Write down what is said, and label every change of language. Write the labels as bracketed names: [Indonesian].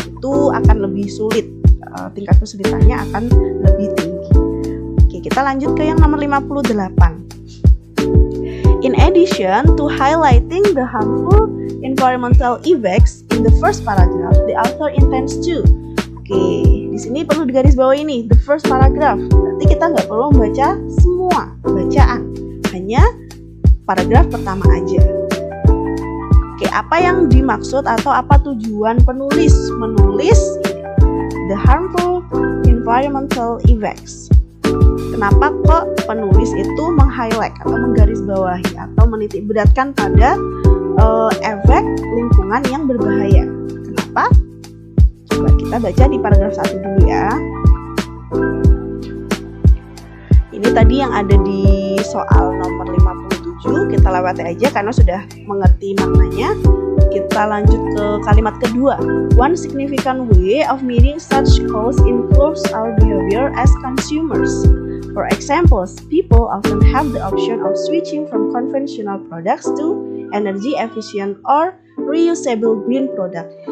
[Indonesian] Itu akan lebih sulit, tingkat kesulitannya akan lebih tinggi. Oke, kita lanjut ke yang nomor 58. [English] In addition to highlighting the harmful environmental effects in the first paragraph, the author intends to. [Indonesian] Oke, di sini perlu digarisbawahi ini, [English] the first paragraph. [Indonesian] Berarti kita nggak perlu membaca semua bacaan, hanya paragraf pertama aja. Oke, apa yang dimaksud atau apa tujuan penulis menulis [English] the harmful environmental effects? [Indonesian] Kenapa kok penulis itu meng-highlight atau menggarisbawahi atau menitik beratkan pada efek lingkungan yang berbahaya? Kenapa? Coba kita baca di paragraf 1 dulu ya. Ini tadi yang ada di soal nomor 57, kita lewati aja karena sudah mengerti maknanya. Kita lanjut ke kalimat kedua. [English] One significant way of meeting such goals improves our behavior as consumers. For example, people often have the option of switching from conventional products to energy efficient or reusable green product.